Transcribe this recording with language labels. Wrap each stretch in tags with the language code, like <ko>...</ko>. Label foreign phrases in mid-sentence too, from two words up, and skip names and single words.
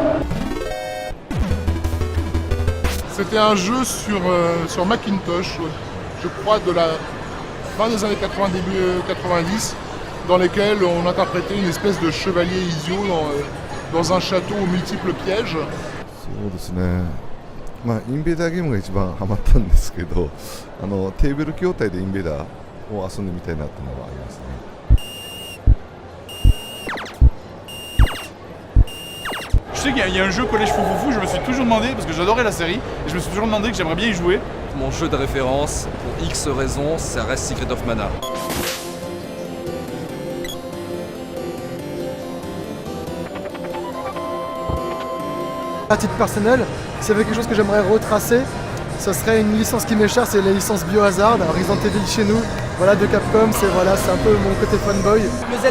<fr>C'était un jeu sur Macintosh, je crois de la fin des années 80, début 90, dans lesquels on interprétait une espèce de chevalier idiot dans un château aux multiples pièges.</fr> <ja>まあ、インベーダーゲームが一番ハマったんですけど、テーブル筐体でインベーダーを遊んでみたいなっていうのはありますね。</ja> <fr>Je sais qu'il y a un jeu Collège Foufoufou, je me suis toujours demandé, parce que j'adorais la série, et je me suis toujours demandé que j'aimerais bien y jouer. Mon jeu de référence, pour X raisons, ça reste Secret of Mana. À titre personnel, s'il y avait quelque chose que j'aimerais retracer, ce serait une licence qui m'est chère, c'est la licence Biohazard, Resident Evil chez nous, voilà, de Capcom, c'est un peu mon côté fanboy.</fr>